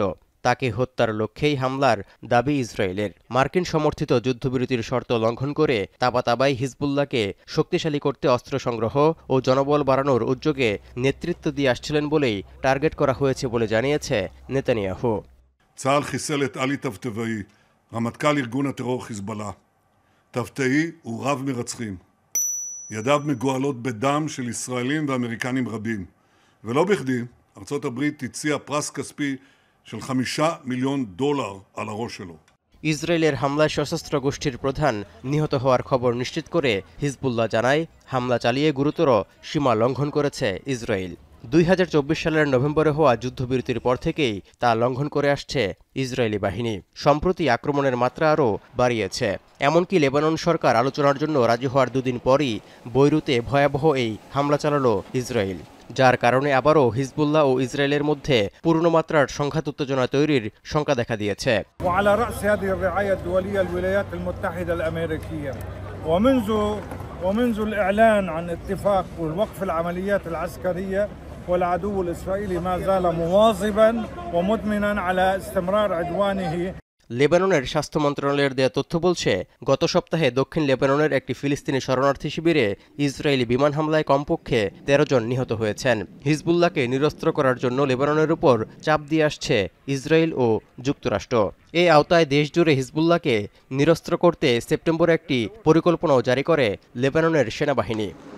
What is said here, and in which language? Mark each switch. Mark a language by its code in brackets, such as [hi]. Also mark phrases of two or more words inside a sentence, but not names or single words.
[bn] তাকে হত্যার লক্ষ্যেই হামলার দাবি ইসরায়েলের। মার্কিন সমর্থিত যুদ্ধবিরতির শর্ত লঙ্ঘন করে তাবাতাবাই হিজবুল্লাহকে শক্তিশালী করতে অস্ত্র সংগ্রহ ও জনবল বাড়ানোর উদ্যোগে নেতৃত্ব দিয়ে আসছিলেন বলেই টার্গেট করা হয়েছে বলে জানিয়েছে নেতানিয়াহু। [he] צה"ל חיסל את עלי טבטבאי, רמטכ"ל ארגון הטרור חיזבאללה. טבטאי הוא רב מרצחים. ידיו מגואלות בדם של ישראלים ואמריקנים רבים. ולא בכדי, ארצות הברית הציעה פרס כספי של $5 מיליון על הראש שלו. [bn] ইসরায়েলের হামলায় সশস্ত্র গোষ্ঠীর প্রধান নিহত হওয়ার খবর নিশ্চিত করে হিজবুল্লাহ জানায়, হামলা চালিয়ে গুরুতর সীমা লঙ্ঘন করেছে ইসরায়েল। 2024 সালের নভেম্বরে হওয়া যুদ্ধবিরতির পর থেকেই তা লঙ্ঘন করে আসছে ইসরায়েলি বাহিনী। সম্প্রতি আক্রমণের মাত্রা আরও বাড়িয়েছে। এমনকি লেবানন সরকার আলোচনার জন্য রাজি হওয়ার দুদিন পরই বৈরুতে ভয়াবহ এই হামলা চালালো ইসরায়েল, যার কারণে আবারও হিজবুল্লাহ ও ইসরায়েলের মধ্যে পূর্ণমাত্রার সংঘাত উত্তেজনা তৈরির শঙ্কা দেখা দিয়েছে। [ar] ومنذ الإعلان عن اتفاق والوقف العمليات العسكرية والعدو الإسرائيلي ما زال مواظبا ومدمنا على استمرار عدوانه। [bn] লেবাননের স্বাস্থ্য মন্ত্রণালয়ের দেয়া তথ্য বলছে, গত সপ্তাহে দক্ষিণ লেবাননের একটি ফিলিস্তিনি শরণার্থী শিবিরে ইসরায়েলি বিমান হামলায় কমপক্ষে 13 জন নিহত হয়েছেন। হিজবুল্লাহকে নিরস্ত্র করার জন্য লেবাননের উপর চাপ দিয়ে আসছে ইসরায়েল ও যুক্তরাষ্ট্র। এই আওতায় দেশজুড়ে হিজবুল্লাহকে নিরস্ত্র করতে সেপ্টেম্বরে একটি পরিকল্পনাও জারি করে লেবাননের সেনাবাহিনী।